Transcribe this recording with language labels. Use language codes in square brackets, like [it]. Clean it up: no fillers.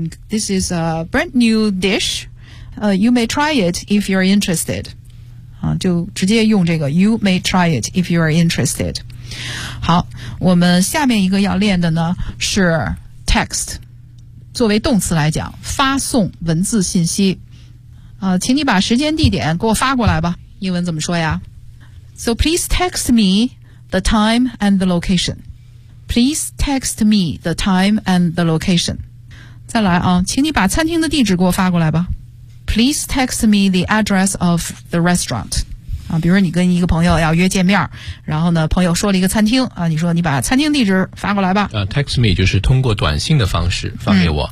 [en] This is a brand new dish. You may try it if you're interested、 [zh] 啊、就直接用这个 [en] You may try it if you're interested。 [zh] 好，我们下面一个要练的呢是 text， 作为动词来讲发送文字信息、啊、请你把时间地点给我发过来吧，英文怎么说呀？ [en] So please text me the time and the location. Please text me the time and the location。 [zh] 再来啊，请你把餐厅的地址给我发过来吧。 [en] Please text me the address of the restaurant、 [zh] 啊、比如你跟一个朋友要约见面，然后呢朋友说了一个餐厅、啊、你说你把餐厅地址发过来吧、 [en] text me [zh] 就是通过短信的方式发给我、